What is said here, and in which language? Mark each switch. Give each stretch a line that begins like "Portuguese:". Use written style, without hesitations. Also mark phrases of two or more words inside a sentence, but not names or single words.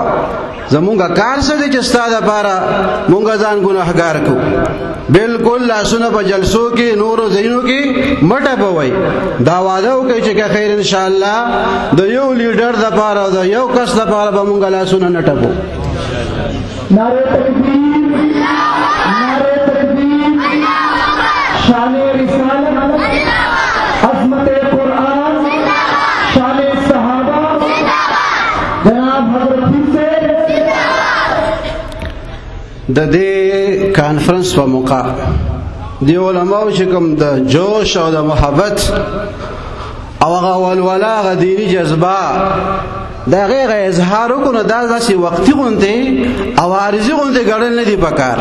Pashto: زمونږ کار څه دی چې ستا دپاره مونږ ځان ګناهګار کړو. بالکل لاسونه په جلسو کې نورو ځایونو کې مه ټپوئ. دا وعده وکړئ چې که خیر انشاءالله د یو لیډر دپاره او د یو کس دپاره به مونږ لاسونه نه ټپو.
Urdu: نعرہ تکبیر، نعرہ تکبیر، شان رسالت، عظمت قرآن، شان صحابہ، جناب حضرت سے
Pashto: د دې کانفرنس په موقع دی علماء چې کوم د جوش او د محبت او هغه ولوله هغه دینی جذبه دا غیر اظهار وکړو. دا داسې وقتي غونډې او عارضي غونډې ګڼل نه دي پکار.